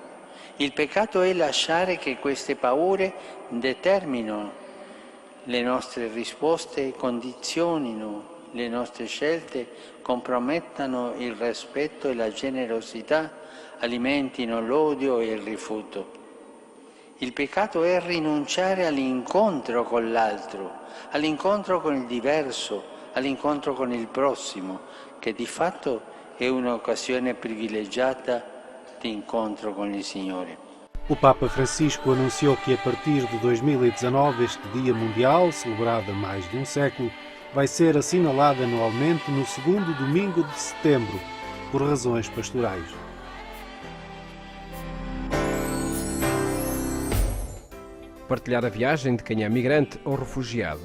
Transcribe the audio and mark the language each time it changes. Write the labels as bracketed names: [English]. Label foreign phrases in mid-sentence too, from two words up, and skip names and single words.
[Italian] Il peccato è lasciare che queste paure determinino le nostre risposte, condizionino le nostre scelte, compromettano il rispetto e la generosità, alimentino l'odio e il rifiuto. Il peccato è rinunciare all'incontro con l'altro, all'incontro con il diverso, all'incontro con il prossimo, che di fatto è un'occasione privilegiata di incontro con il Signore. [Portuguese] O Papa Francisco anunciou que a partir de 2019 este Dia Mundial, celebrado há mais de um século, vai ser assinalado anualmente no segundo domingo de setembro, por razões pastorais. Partilhar a viagem de quem é migrante ou refugiado.